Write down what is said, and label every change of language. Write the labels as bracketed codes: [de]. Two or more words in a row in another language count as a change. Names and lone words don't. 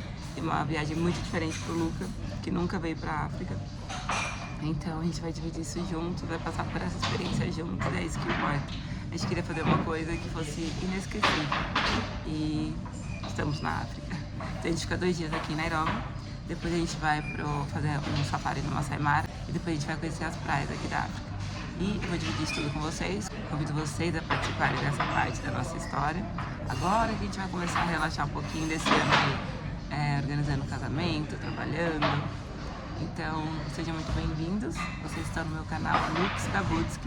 [pt] E uma viagem muito diferente pro Luca, que nunca veio pra África. Então a gente vai dividir isso junto, vai passar por essa experiência junto, e é isso que importa. A gente queria fazer uma coisa que fosse inesquecível. E estamos na África. Então a gente fica 2 dias aqui em Nairobi. Depois a gente vai fazer um safari no Masai Mara. E depois a gente vai conhecer as praias aqui da África. E eu vou dividir isso tudo com vocês. Convido vocês a participarem dessa parte da nossa história. Agora que a gente vai começar a relaxar um pouquinho desse ano aí, organizando casamento, trabalhando. Então, sejam muito bem-vindos. Vocês estão no meu canal Lux Gabutsky.